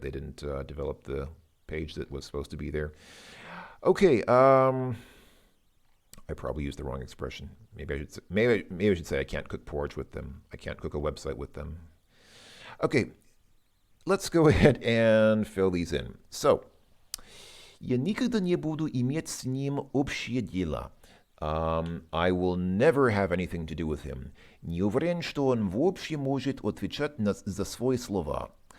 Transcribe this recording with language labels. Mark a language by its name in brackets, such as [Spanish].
[English] They didn't develop the page that was supposed to be there. Okay, I probably used the wrong expression. Maybe I should say I can't cook porridge with them. I can't cook a website with them. Okay, let's go ahead and fill these in. [Russian] So, я никогда не буду иметь с ним общее дело. [English] I will never have anything to do with him. [Russian] Не уверен, что он вообще может отвечать за свои слова.